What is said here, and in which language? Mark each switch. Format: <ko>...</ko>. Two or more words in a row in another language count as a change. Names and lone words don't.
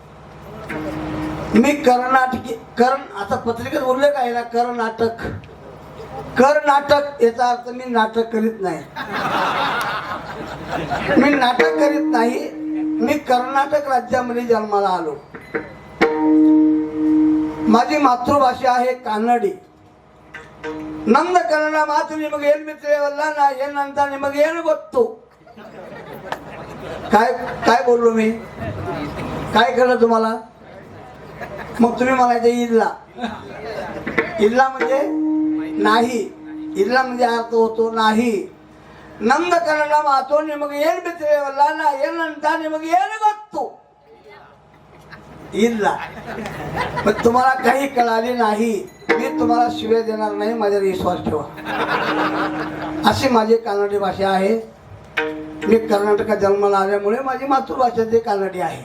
<mr>मी कर्नाटकी आता पत्रिकेत उल्लेख आहे ना कर्नाटक. कर्नाटक याचा अर्थ मी नाटक करीत नाही. मी नाटक करीत नाही. मी कर्नाटक राज्यामध्ये जन्माला आलो. माझी मातृभाषा आहे कानडी.</mr> <kn>ನಂದ ಕನ್ನಡ ಮಾತು ನಿಮಗೆ ಏನು ತಿಳಿಯವಲ್ಲ, ನಾ ಏನಂತ ನಿಮಗೆ ಏನು ಗೊತ್ತು?</kn> <mr>काय बोललो मी? काय कळलं तुम्हाला? मग तुम्ही म्हणायचं इल्ला. इल्ला म्हणजे नाही. इल्ला म्हणजे अर्थ होतो नाही.</mr> <kn>ನಂದ ಕನ್ನಡ ಮಾತು ನಿಮಗೆ ಏನು ತಿಳಿಯವಲ್ಲ, ನಾ ಏನಂತ ನಿಮಗೆ ಏನು ಗೊತ್ತು?</kn> <mr>इल्ला. मग तुम्हाला काही कळाली नाही, मी तुम्हाला शिव्या देणार नाही, माझ्यावर विश्वास ठेवा. अशी माझी कानडी भाषा आहे. मी कर्नाटकात जन्माला आल्यामुळे माझी मातृभाषा ती कानडी आहे.</mr>